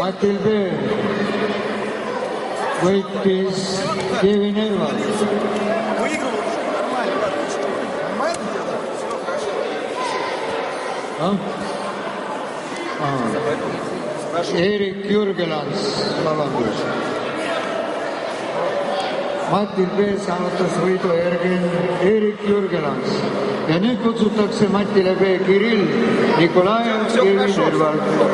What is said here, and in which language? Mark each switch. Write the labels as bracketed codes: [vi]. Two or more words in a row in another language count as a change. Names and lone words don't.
[et] Matil B võitis Kevin Erva. [ru] Выигрывал уже. Нормально, ладно. Нормально дело? Все хорошо. [et] Erik Jürgelans, vabandust. Matil B saavutas võidu Erik Jürgelans. Ja nüüd kutsutakse Matile B Kirill Nikolajev Kevin Ervalt.